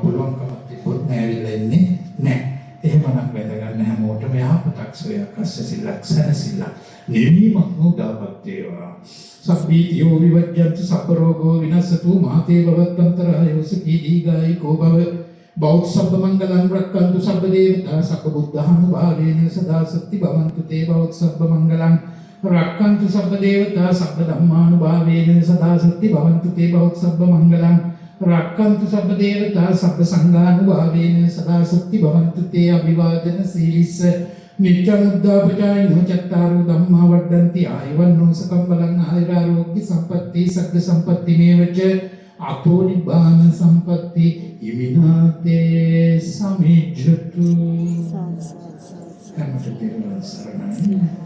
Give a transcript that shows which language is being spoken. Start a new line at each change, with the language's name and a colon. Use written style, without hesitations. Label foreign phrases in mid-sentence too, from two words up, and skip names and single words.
Sinhala: පුළුවන්කමක් තිබුත් නෑවිලා ඉන්නේ නෑ. එහෙමනම් වැඳ ගන්න හැමෝටම යහපතක් සොයක් අස්සසිල්ලක් සැනසෙල්ලක් නිවීමක් උදාපත් වේවා.
Pali: සබ්බීතියෝ විවජ්ජන්තු සබ්බ රෝගෝ විනස්සතු මාතේ භවත්තන්තරායෝ සුඛී දීඝායුකෝ භව බෞද්ධ සබ්බ මංගලං රක්ඛන්තු සබ්බ දේවතා සබ්බ බුද්ධානුභාවේන සදා සත්‍ති භවන්තු තේ බෞද්ධ සබ්බ මංගලං රක්ඛන්තු සබ්බ දේවතා සබ්බ ධම්මානුභාවේන සදා සත්‍ති භවන්තු තේ බෞද්ධ සබ්බ මංගලං රක්ඛන්තු සබ්බ දේවතා සබ්බ සංඝානුභාවේන සදා සත්‍ති භවන්තු තේ අභිවාදන සීලිස්ස නිත්‍යං උද්ධාපචායිනෝ චත්තාරෝ ධම්මා වඩ්ඩන්ති ආයවන්නෝ සකම් බලං ආයුරාෝග්‍ය සම්පatti සග්ග සම්පatti මේවච අතෝ නිබ්බාන සම්පatti ඉමිනාතේ සමිජ්ජතු කම්මතේන සරණයි